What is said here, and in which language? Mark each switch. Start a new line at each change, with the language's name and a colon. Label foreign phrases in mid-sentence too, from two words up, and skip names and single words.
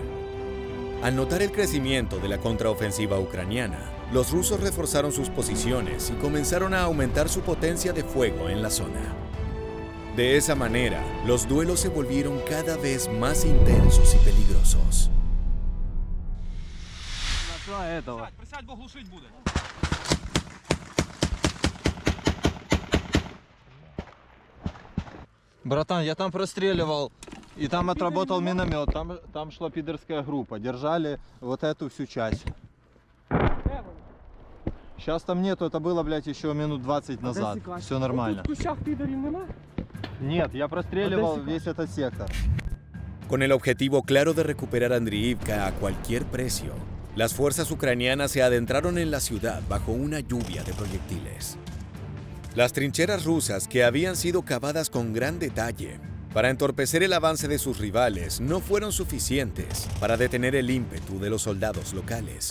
Spanish: Al notar el crecimiento de la contraofensiva ucraniana, los rusos reforzaron sus posiciones y comenzaron a aumentar su potencia de fuego en la zona. De esa manera, los duelos se volvieron cada vez más intensos y peligrosos.
Russian: Братан, я там простреливал, и там отработал миномет, там шла пидорская группа, держали вот эту всю часть. Сейчас там нету, это было, блядь, еще минут 20 назад, все нормально. Нет, я простреливал весь этот сектор.
Spanish: Con el objetivo claro de recuperar Andriivka a cualquier precio, las fuerzas ucranianas se adentraron en la ciudad bajo una lluvia de proyectiles. Las trincheras rusas, que habían sido cavadas con gran detalle para entorpecer el avance de sus rivales, no fueron suficientes para detener el ímpetu de los soldados locales.